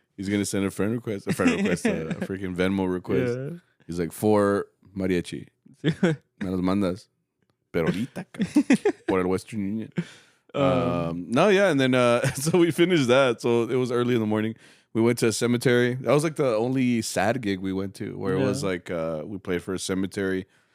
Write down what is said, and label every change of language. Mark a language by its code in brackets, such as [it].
[en] He's gonna send a friend request, a freaking Venmo request. Yeah. He's like, for Mariachi. [es] Me los mandas. Pero ahorita, por el Western Union. [en] No, yeah, and then so we finished that. So it was early in the morning. We went to a cemetery. That was like the only sad gig we went to, where it was like we played for a cemetery.